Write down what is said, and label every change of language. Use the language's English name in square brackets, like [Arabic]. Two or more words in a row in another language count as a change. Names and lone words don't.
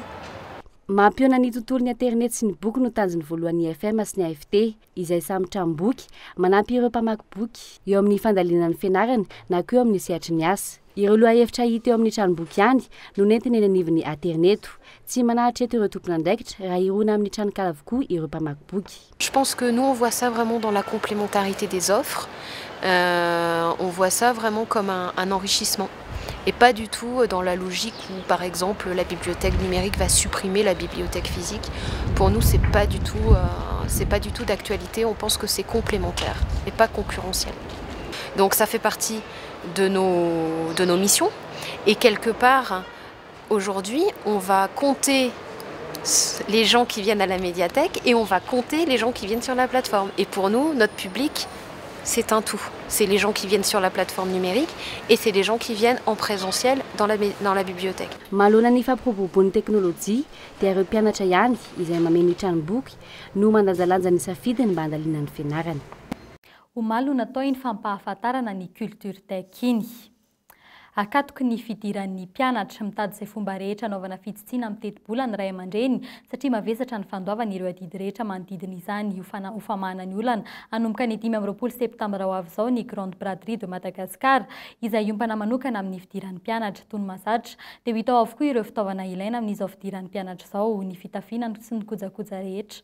[Malagasy] Mampiona ny tontolon'ny internet sy ny boky no tanjony voalohan'ny FM sy ny AFT izay samy tranom-boky manampy ireo mpamaky boky eo amin'ny fandalinana ny fianarana na koa eo amin'ny sehatry ny asa. Ireo loha hevitra hita eo amin'ny tranom-boky ihany no nentina eny anivon'ny interneto tsy manahatra eto ireo tompon'andraikitra raha irona amin'ny tranokala avokoa ireo mpamaky boky. [French] Je pense que nous on voit ça vraiment dans la complémentarité des offres. On voit ça vraiment comme un enrichissement. Et pas du tout dans la logique où, par exemple, la bibliothèque numérique va supprimer la bibliothèque physique. Pour nous, c'est pas du tout d'actualité. On pense que c'est complémentaire et pas concurrentiel. Donc ça fait partie de nos missions. Et quelque part, aujourd'hui, on va compter les gens qui viennent à la médiathèque et on va compter les gens qui viennent sur la plateforme. Et pour nous, notre public, c'est un tout. C'est les gens qui viennent sur la plateforme numérique et c'est les gens qui viennent en présentiel dans la bibliothèque. [Malagasy] Mahalona ny fampiroboroboan'ny teknôlôjia dia ireo mpianatra ihany izay mameno tranom-boky no mandanjalanja ny safidiny mba handalinany fianarana. Omaly natao ny fampahafantarana ny culturtec iny. Akatoky ny fidiran'ny mpianatra mitady izay fomba rehetra anaovana fitsitsiana amin'ny teti-bola ny ray aman-dreny satria mavesatra ny fandoavana ireo adidy rehetra manodidina izany ho famahana ny olana hanomboka ny 5 septambra ho avy izao ny Grande Braderie de Madagascar izay iompana manokana amin'ny fidiran'ny mpianatra toy ny mahazatra dia ho hita ao avokoa ireo fitaovana ilaina amin'izao fidiran'ny mpianatra izao ny fitafiana sy ny kojakoja rehetra.